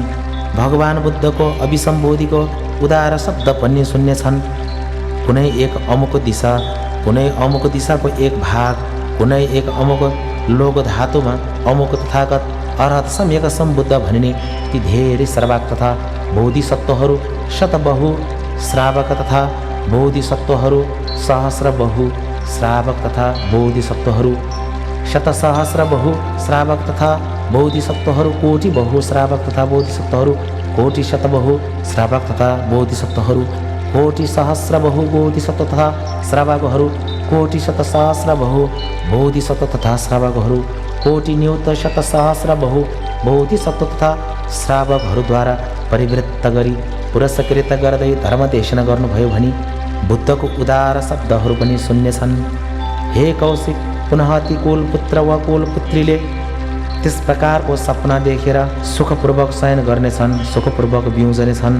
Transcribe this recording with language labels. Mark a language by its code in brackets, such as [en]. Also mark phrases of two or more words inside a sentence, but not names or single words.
[ne] भगवान बुद्धको अभिसम्बोधिको उदार शब्द पनि सुन्नेछन्। कुनै एक अमुक दिशा, कुनै अमुक दिशाको एक भाग, कुनै एक अमुक लोक धातुमा अमुक तथागत अर्हत सम्यक सम्बुद्ध भनिने ती धेरै श्रावक तथा बोधिसत्वहरू शतबहु श्रावक तथा बोधिसत्वहरू सहस्र बहु श्रावक तथा बोधिसत्वहरू शतसहस्र बहु श्रावक तथा बोधिसत्वहरू कोटि बहु श्रावक तथा बोधिसत्वहरू कोटि शतबहु श्रावक तथा बोधिसत्वहरू कोटि सहस्र बहु बोधिसत्व तथा श्रावकहरू कोटि शतसहस्र बहु बोधिसत्व तथा श्रावकहरू कोटि न्यूत शतसहस्र बहु बोधिसत्व तथा श्रावकहरूद्वारा परिवृत्त गरी पुरस्कृत गर्दै धर्मदेशना गर्नुभयो भनी बुद्धको उदार शब्दहरू पनि सुन्नेछन्। हे कौशिक, पुनः ती कुलपुत्र वा कुलपुत्रीले त्यस प्रकारको सपना देखेर सुखपूर्वक शयन गर्नेछन्, सुखपूर्वक बिउजनेछन्।